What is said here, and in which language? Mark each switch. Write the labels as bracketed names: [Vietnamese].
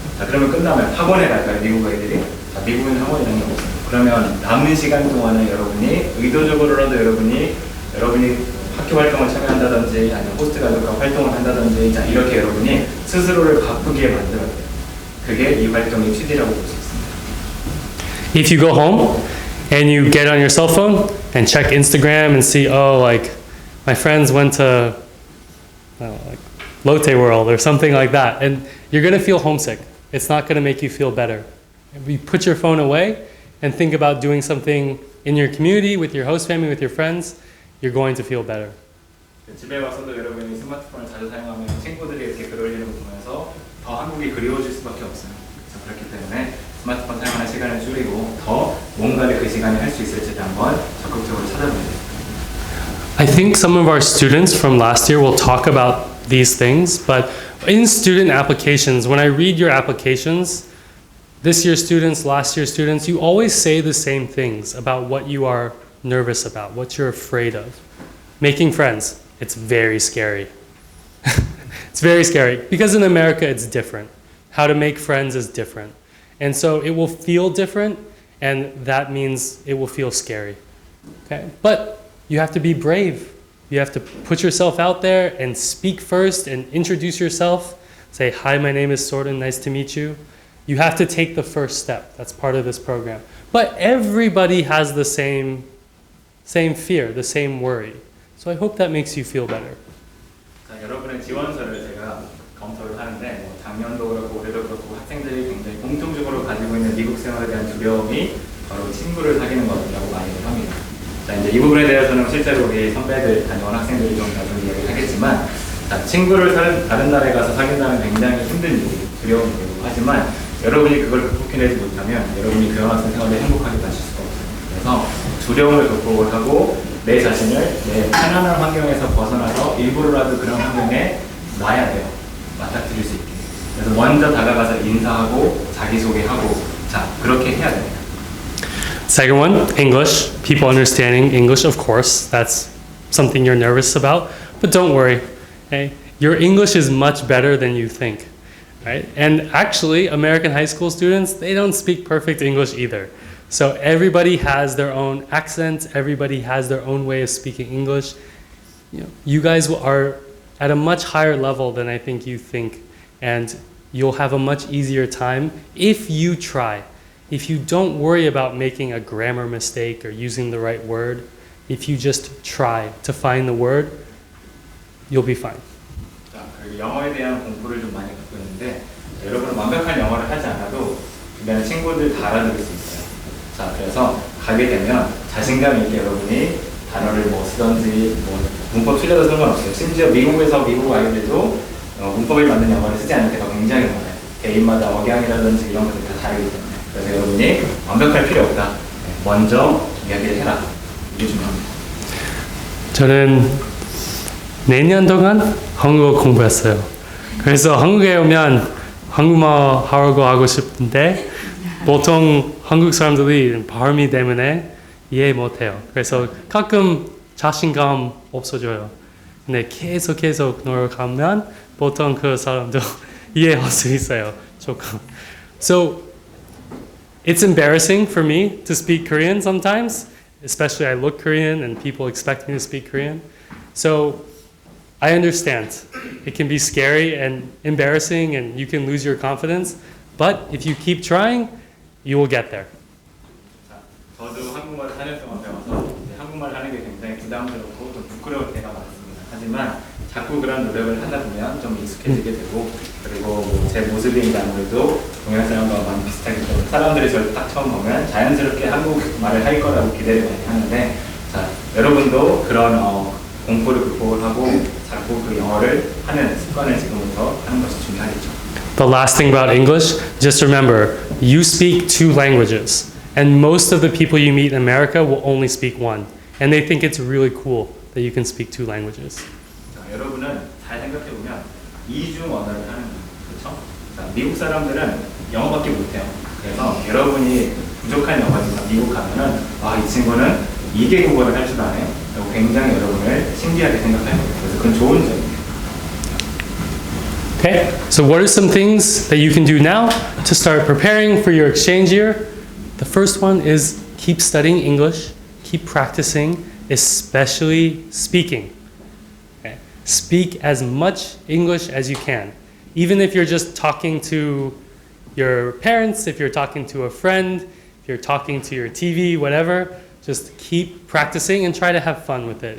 [Korean] 자, 그러면 끝나면 학원에 갈까요? 미국 애들이? 자, 미국에는 학원이라는 게 없어요. 그러면 남은 시간 동안에 여러분이 의도적으로라도 여러분이 학교 활동을 참여한다든지 아니면 호스트 가족과 활동을 한다든지 자, 이렇게 여러분이 스스로를 바쁘게 만들어야 돼요. 그게 이 활동의 취지라고 볼 수 있습니다. [English] If you go home and you get on your cell phone and check Instagram and see, oh, like my friends went to like Lotte World or something like that, and you're going to feel homesick. It's not going to make you feel better. If you put your phone away and think about doing something in your community, with your host family, with your friends, you're going to feel better. [Korean] 집에 와서도 여러분이 스마트폰을 자주 사용하면 친구들이 이렇게 글 올리는 거 보면서 더 한국이 그리워질 수밖에 없어요. 그렇기 때문에 스마트폰 사용하는 시간을 줄이고 더 뭔가를 그 시간에 할 수 있을지 한번 적극적으로 찾아보면 돼요. [English] I think some of our students from last year will talk about these things, but in student applications, when I read your applications, this year's students, last year's students, you always say the same things about what you are nervous about, what you're afraid of. Making friends, it's very scary. It's very scary because in America it's different. How to make friends is different. And so it will feel different, and that means it will feel scary. Okay? But you have to be brave. You have to put yourself out there and speak first and introduce yourself. Say, hi, my name is Sordan, nice to meet you. You have to take the first step. That's part of this program. But everybody has the same fear, the same worry. So I hope that makes you feel better. [Korean] 자, 여러분의 지원서를 제가 검토를 하는데 뭐 작년도 그렇고 올해도 그렇고 학생들이 굉장히 공통적으로 가지고 있는 미국 생활에 대한 두려움이 바로 친구를 사귀는 것이라고 많이들 합니다. 자, 이제 이 부분에 대해서는 실제로 우리 선배들 다녀온 학생들이 좀 나중에 이야기를 하겠지만 자, 친구를 다른 나라에 가서 사귄다는 굉장히 힘든 일이 두려운 일이고 하지만 여러분이 그걸 극복해내지 못하면 여러분이 교환학생 생활을 행복하게 마실 수가 없어요. 그래서 두려움을 극복을 하고 내 자신을 내 편안한 환경에서 벗어나서 일부러라도 그런 환경에 놔야 돼요. 맞닥뜨릴 수 있게. 그래서 먼저 다가가서 인사하고 자기소개하고 자, 그렇게 해야 됩니다. [English] Second one, English. People understanding English, of course. That's something you're nervous about. But don't worry. Okay? Your English is much better than you think. Right? And actually, American high school students, they don't speak perfect English either. So everybody has their own accent. Everybody has their own way of speaking English. You guys are at a much higher level than I think you think. And you'll have a much easier time if you try. If you don't worry about making a grammar mistake or using the right word, if you just try to find the word, you'll be fine. [Korean] 자, 그리고 영어에 대한 공부를 좀 많이 갖고 있는데 여러분은 완벽한 영어를 하지 않아도 주변에 친구들 다 알아들을 수 있어요. 자, 그래서 가게 되면 자신감 있게 여러분이 단어를 뭐 쓰던지 뭐 문법 틀려도 상관없어요. 심지어 미국에서 미국 아이들도 문법에 맞는 영어를 쓰지 않을 때가 굉장히 많아요. 개인마다 억양이라든지 이런 것들이 다 다르기 때문에. 그래서 여러분이 완벽할 필요 없다. 먼저 이야기를 해라. 이게 중요합니다. 저는 내년 동안 한국어 공부했어요. 그래서 한국에 오면 한국말 하고 싶은데 보통 한국 사람들이 발음이 때문에 이해 못해요. 그래서 가끔 자신감 없어져요. 근데 계속 노력하면 보통 그 사람도 이해할 수 있어요. 조금. [English] So it's embarrassing for me to speak Korean sometimes, especially I look Korean and people expect me to speak Korean. So I understand. It can be scary and embarrassing and you can lose your confidence, but if you keep trying, you will get there. [Korean] 자, 저도 한국말을 4년 동안 배워서 한국말 하는 게 굉장히 부담스럽고 좀 부끄러울 때가 많습니다. 하지만 자꾸 그런 노력을 하다 보면 좀 익숙해지게 되고 그리고 뭐 제 모습이 아무래도 동양 사람과 많이 비슷하기 때문에 사람들이 저를 딱 처음 보면 자연스럽게 한국말을 할 거라고 기대를 많이 하는데 자, 여러분도 그런 공포를 극복을 하고 자꾸 그 영어를 하는 습관을 지금부터 하는 것이 중요하겠죠. [English] The last thing about English, just remember, you speak 2 languages. And most of the people you meet in America will only speak 1. And they think it's really cool that you can speak 2 languages. [Korean] 자, 여러분은 잘 생각해 보면 이중 언어를 하는 거예요. 그렇죠? 자, 미국 사람들은 영어밖에 못해요. 그래서 여러분이 부족한 영어지만 미국 가면은 이 친구는 2개 국어를 할 줄 아네요. 그리고 굉장히 여러분을 신기하게 생각할 거예요. 그래서 그건 좋은 점이에요. [English] Okay, so what are some things that you can do now to start preparing for your exchange year? The first one is keep studying English, keep practicing, especially speaking. Okay? Speak as much English as you can. Even if you're just talking to your parents, if you're talking to a friend, if you're talking to your TV, whatever, just keep practicing and try to have fun with it.